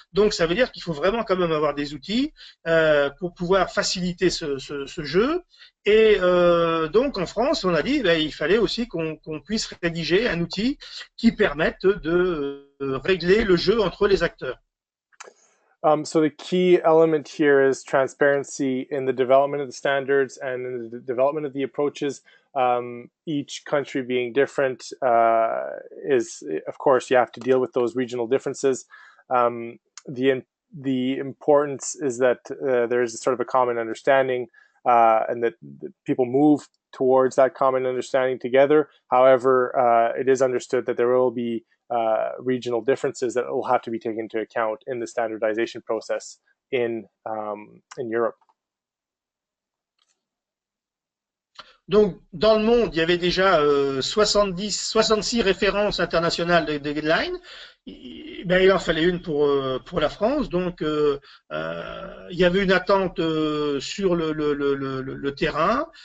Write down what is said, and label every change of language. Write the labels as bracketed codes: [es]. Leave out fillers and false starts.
[fr] Donc ça veut dire qu'il faut vraiment quand même avoir des outils pour pouvoir faciliter ce jeu. Et donc en France, on a dit ben, il fallait aussi qu'on puisse rédiger un outil qui permette de régler le jeu entre les acteurs. [en] So the key element here is transparency in the development of the standards and in the development of the approaches. Each country being different is, of course, you have to deal with those regional differences. The importance is that there's sort of a common understanding and that people move towards that common understanding together. However, it is understood that there will be regional differences that will have to be taken into account in the standardization process in Europe. [fr] Donc, dans le monde, il y avait déjà 66 références internationales de guidelines. Ben, il en fallait une pour la France. Donc, il y avait une attente sur le terrain.